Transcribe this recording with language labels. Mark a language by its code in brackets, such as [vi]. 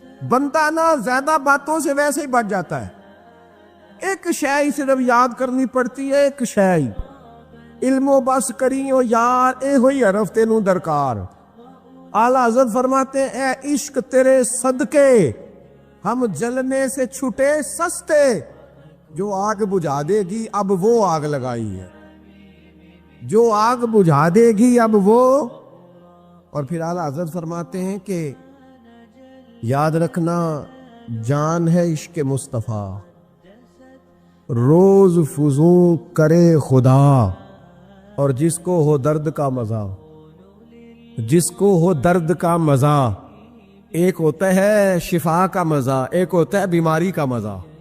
[ur] بندہ نہ زیادہ باتوں سے ویسے ہی بچ جاتا ہے. ایک شے ہی صرف یاد کرنی پڑتی ہے، ایک شے ہی، [pa] علم و بس کریو یار اے ہوئی حرف تینوں درکار. [ur] اعلیٰ حضرت فرماتے ہیں اے عشق تیرے صدقے ہم جلنے سے چھٹے سستے. جو آگ بجھا دے گی اب وہ آگ لگائی ہے، جو آگ بجھا دے گی اب وہ. اور پھر اعلیٰ حضرت فرماتے ہیں کہ یاد رکھنا جان ہے عشق مصطفیٰ، روز فزوں کرے خدا. اور جس کو ہو درد کا مزہ، جس کو ہو درد کا مزہ، ایک ہوتا ہے شفا کا مزہ، ایک ہوتا ہے بیماری کا مزہ.